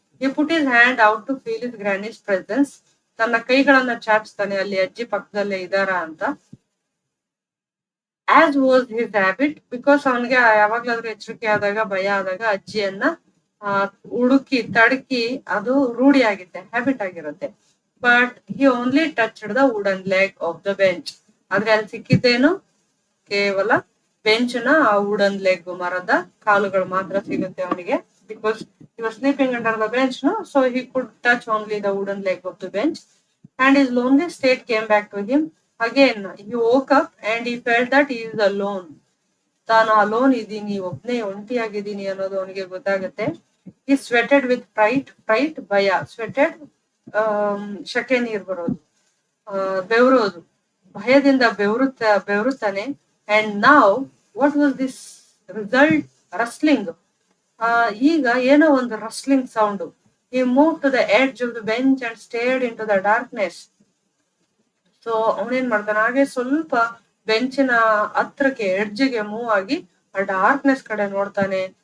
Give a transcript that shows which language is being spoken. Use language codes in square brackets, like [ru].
[en] he put his hand out to feel his granny's presence. [kn] ತನ್ನ ಕೈಗಳನ್ನ ಚಾಚ್ತಾನೆ, ಅಲ್ಲಿ ಅಜ್ಜಿ ಪಕ್ಕದಲ್ಲೇ ಇದಾರ ಅಂತ. [en] as was his habit, because [kn] ಅವನಿಗೆ ಯಾವಾಗ್ಲಾದ್ರೂ ಎಚ್ಚರಿಕೆ ಆದಾಗ, ಭಯ ಆದಾಗ ಅಜ್ಜಿಯನ್ನ ಹುಡುಕಿ ತಡಕಿ ಅದು ರೂಢಿ ಆಗಿತ್ತೆ, ಹ್ಯಾಬಿಟ್ ಆಗಿರುತ್ತೆ. [en] But he only touched the wooden leg of the bench. [kn] ಆದ್ರೆ ಅಲ್ಲಿ ಸಿಕ್ಕಿದ್ದೇನು, ಕೇವಲ ಬೆಂಚ್ನ ಆ ವುಡನ್ ಲೆಗ್, ಮರದ ಕಾಲುಗಳು ಮಾತ್ರ ಸಿಗುತ್ತೆ ಅವನಿಗೆ. [en] Because he was sleeping under the bench, no? So he could touch only the wooden leg of the bench. And his lonely state came back to him. Again, he woke up and he felt that he is alone. [kn] ತಾನು alone ಇದ್ದೀನಿ, ಒಬ್ನೇ ಒಂಟಿಯಾಗಿದ್ದೀನಿ ಅನ್ನೋದು ಅವನಿಗೆ ಗೊತ್ತಾಗುತ್ತೆ. [en] he sweated with fright, [kn] ಭಯ. [en] sweated, [kn] ಶಕೆ ನೀರು ಬರೋದು, ಬೆವರೋದು, ಭಯದಿಂದ ಬೆವರುತ್ತಾನೆ. [en] and now what was this result? rustling. [kn] ಈಗ ಏನೋ ಒಂದು wrestling sound. [en] he moved to the edge of the bench and stared into the darkness. [kn] So ಅವನೇನ್ ಮಾಡ್ತಾನೆ, ಹಾಗೆ ಸ್ವಲ್ಪ ಬೆಂಚಿನ ಹತ್ರಕ್ಕೆ, ಎಡ್ಜ್ಗೆ ಮೂವ್ ಆಗಿ ಆ ಡಾರ್ಕ್ನೆಸ್ ಕಡೆ ನೋಡ್ತಾನೆ.